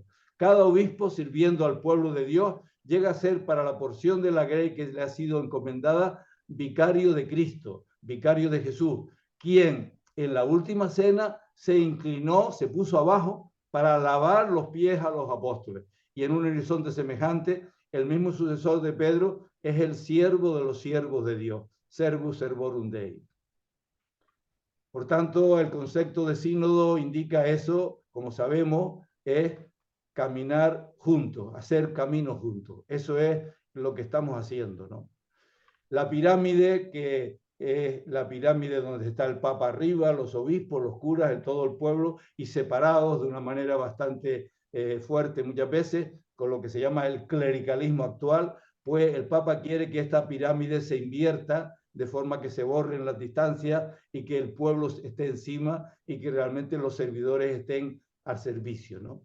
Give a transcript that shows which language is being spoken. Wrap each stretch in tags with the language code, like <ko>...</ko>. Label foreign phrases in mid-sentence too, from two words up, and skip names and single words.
<es>Cada obispo, sirviendo al pueblo de Dios, llega a ser, para la porción de la grey que le ha sido encomendada, vicario de Cristo, vicario de Jesús, quien en la última cena se inclinó, se puso abajo para lavar los pies a los apóstoles. Y en un horizonte semejante, el mismo sucesor de Pedro es el siervo de los siervos de Dios,</es> <la>servus servorum Dei.</la> <es>Por tanto, el concepto de sínodo indica eso, como sabemos, es caminar juntos, hacer camino juntos. Eso es lo que estamos haciendo, ¿no? La pirámide, que es la pirámide donde está el Papa arriba, los obispos, los curas, en todo el pueblo, y separados de una manera bastante fuerte muchas veces, con lo que se llama el clericalismo actual, pues el Papa quiere que esta pirámide se invierta de forma que se borren las distancias y que el pueblo esté encima y que realmente los servidores estén al servicio, ¿no?</es>